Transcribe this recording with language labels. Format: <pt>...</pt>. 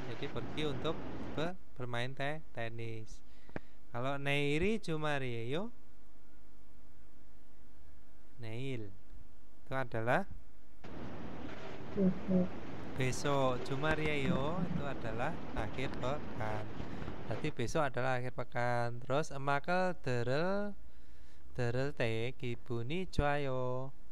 <id>Jadi pergi untuk bermain tenis. Kalau</id> <ko>내일이 주말이에요?</ko> <id>내일 itu adalah besok.</id> <ko>주말이에요</ko> <id>itu adalah akhir pekan. Berarti besok adalah akhir pekan. Terus</id> <ko>음악을 들을 때 기분이 좋아요.</ko>